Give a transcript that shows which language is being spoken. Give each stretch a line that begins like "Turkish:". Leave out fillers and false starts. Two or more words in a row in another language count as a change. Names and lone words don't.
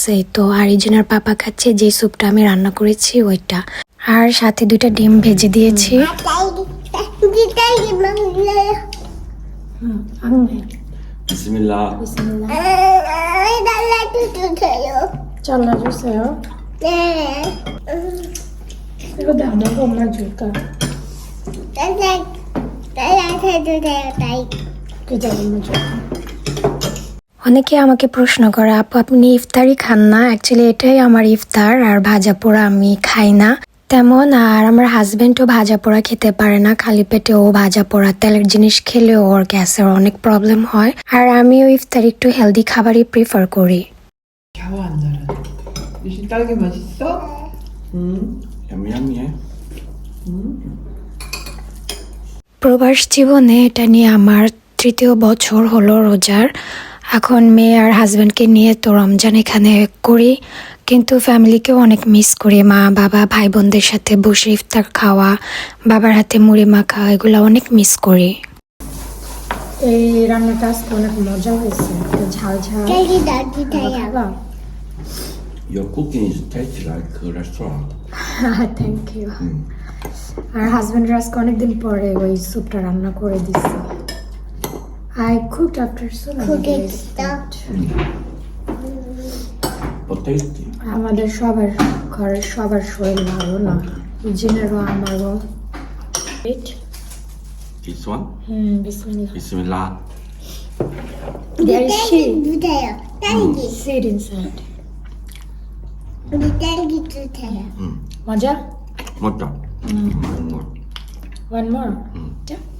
Bangla: এই তো আর ইজনের পাপা খাচ্ছে যে স্যুপটা আমি রান্না করেছি ওইটা, আর সাথে 2টা ডিম ভেজে দিয়েছি। Bismillah.
Korean: চলো 주세요. 이거 안 먹어, 엄마 줄까? 그자 엄마 줄까?
Bangla: অনেকে আমাকে প্রশ্ন করে, আপু আপনি ইফতারি খান না? অ্যাকচুয়ালি এটাই আমার ইফতার, আর ভাজা পোড়া আমি খাই না তেমন। আর আমার হাজবেন্ডও ভাজা পোড়া খেতে পারে না, খালি পেটে ও ভাজা পোড়া তেলের জিনিস খেলে ওর গ্যাসের অনেক প্রবলেম হয়। আর আমিও ইফতার একটু হেলদি খাবারই প্রিফার করি।
Korean: 겨우 안 달아. 유신 딸기 맛있어? 응. 야미야미해.
Bangla: প্রবাস জীবনে এটা নিয়ে আমার 3য় বছর হলো রোজার। এখন মেয়ে আর হাজব্যান্ডকে নিয়ে তো রমজান এখানে করি, কিন্তু ফ্যামিলিকেও অনেক মিস করি। মা বাবা ভাই বোনদের সাথে বসে ইফতার খাওয়া, বাবার হাতে মুড়ি মাখা, এগুলো অনেক মিস করি। এই রান্নাটা আজকে অনেক মজা হয়েছে, ঝাল ঝাল।
English: Your cooking is tasty like a restaurant. Thank you.
Bangla: আর হাজব্যান্ডের আজকে অনেকদিন পরে ওই স্যুপটা রান্না করে দিচ্ছে।
English: I cooked after so many days. But tasty.
Bangla: আমাদের সবার ঘরের সবার শরীর ভালো না, জিনেরও আমারও।
English: This one? বিসমিল্লাহ। Bismillah. There is shit.
Korean: 딸기.
English: Seed inside.
Korean: 우리 딸기 주세요.
Bangla: মজা?
Korean: 맞다.
English: One more.
Korean: 자.